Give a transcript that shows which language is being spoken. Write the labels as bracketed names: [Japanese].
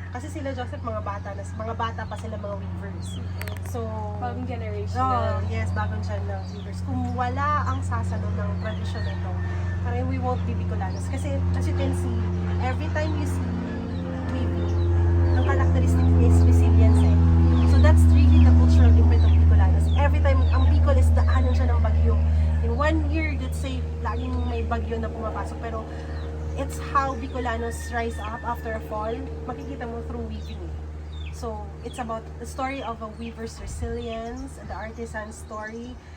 [Filipino] Kasi sila Joseph, mga bata pa sila mga weavers. So, Bagong generation oh, na. yes, bagong siya ng weavers. Kung wala ang sasalo ng tradisyon nito, parang [English] we won't be Bicolanos. Kasi, as you can see, every time you see weaving, ang characteristic is resilience eh. So that's really the cultural imprint of Bicolanos. [Filipino] Every time, ang Bicol is daanan siya ng bagyo. [English] In 1 year, let's say, [Filipino] laging may bagyo na pumapasok. [English] Pero, it's how Bicolanos rise up after a fall. [Filipino] Makikita mo [English] through weaving. So, it's about the story of a weaver's resilience, the artisan's story.